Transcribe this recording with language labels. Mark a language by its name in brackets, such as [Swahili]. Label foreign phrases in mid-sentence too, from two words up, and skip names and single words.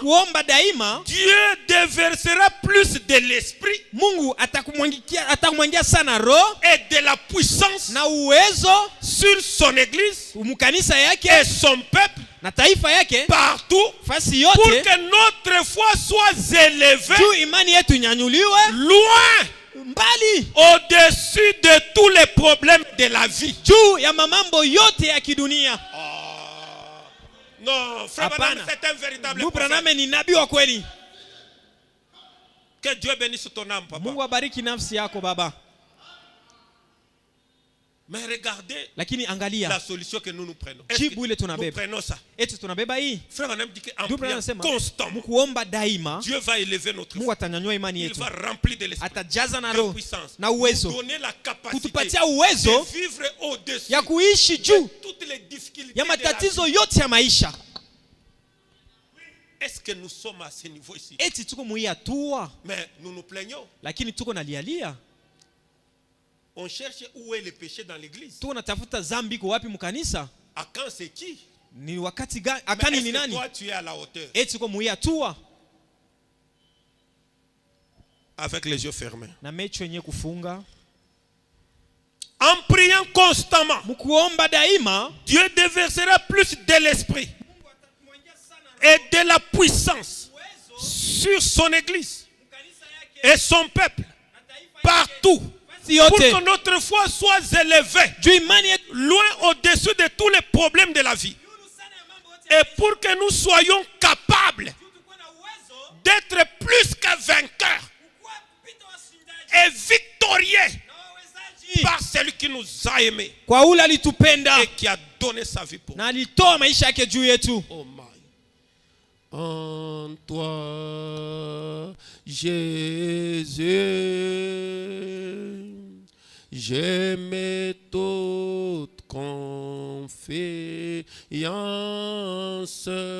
[Swahili] kuomba daima, [French] Dieu déversera plus de l'esprit [Swahili] Mungu atakumwangia sana roho [French] et de la puissance [Swahili] na uwezo [French] sur son église [Swahili] mkanisa [French] et [Swahili] yake [French] son peuple [Swahili] na taifa yake [French] partout [Swahili] fasi [French] pour [Swahili] yote, [French] que notre foi soit élevée [Swahili] juu imani yetu inyanyuliwe [French] loin, [Swahili] mbali, [French] au-dessus de tous les problèmes de la vie. [Swahili] juu ya mamambo yote ya kidunia. [French] Non, frère Branham, [Swahili] Hapana. [French] c'est un véritable [Swahili] Ndugu [French] prophète. [Swahili] Branham ni nabii wa kweli. [French] Que Dieu bénisse ton âme, papa. [Swahili] Mungu abariki nafsi yako baba. [French] Mais regardez [Swahili] Lakini [French] la [Swahili] angalia [French] solution que nous prenons. [Swahili] jibu ile [French] Nous [Swahili] tunabeba. [French] prenons ça. [Swahili] Eti tunabeba hii. [French] Frère Branham dit qu'en [Swahili] Ndugu Branham [French] priant [Swahili] anasema [French] constamment, [Swahili] mkuomba daima [French] Dieu va élever notre [Swahili] Mungu [French] foi. [Swahili] atanyanyua imani [French] Il [Swahili] yetu. [French] va remplir de l'esprit, [Swahili] Atajaza na [French] de [Swahili] roho [French] puissance, [Swahili] na uwezo, [French] donner la capacité [Swahili] kutupatia uwezo [French] de vivre au-dessus [Swahili] ya kuishi [French] de [Swahili] juu [French] toutes les difficultés [Swahili] ya [French] de la [Swahili] matatizo [French] vie. [Swahili] yote ya maisha. [French] Est-ce que nous sommes à ce niveau ici? [Swahili] Eti tuko mwi hatua, [French] Mais nous nous plaignons. [Swahili] lakini tuko nalialia, [French] On cherche où est le péché dans l'église. [Swahili] tuko natafuta zambi iko wapi mkanisa. [French] À quand c'est qui? [Swahili] Ni wakati gani? [French] Mais [Swahili] Akani [French] est-ce [Swahili] ni [French] que [Swahili] nani? [French] toi tu es à la hauteur? [Swahili] Eti tuko mwi hatua [French] Avec les yeux fermés. [Swahili] na mecho yenye kufunga. [French] En priant constamment, [Swahili] Mkuomba daima [French] Dieu déversera plus de l'esprit et de la puissance sur son église et son peuple partout pour que notre foi soit élevée [Swahili] juu imani yetu [French] loin au-dessus de tous les problèmes de la vie et pour que nous soyons capables d'être plus que vainqueurs et victorieux par celui qui nous a aimés [Swahili] kwa ule alitupenda [French] et qui a donné sa vie pour nous. [Swahili] na alitoa maisha yake juu yetu. [English] Oh my. [French] En toi, Jésus, je mets toute confiance.